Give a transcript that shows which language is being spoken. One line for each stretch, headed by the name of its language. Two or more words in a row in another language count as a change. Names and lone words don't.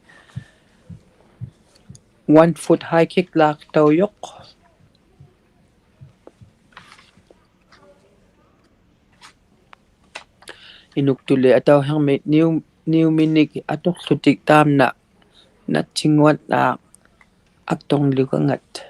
English: 1 foot high kick
Inuktitut: laaqtauyoq inuktuli atauhermit niuminik atorlutik taamna natsinguat naa aktorlukangat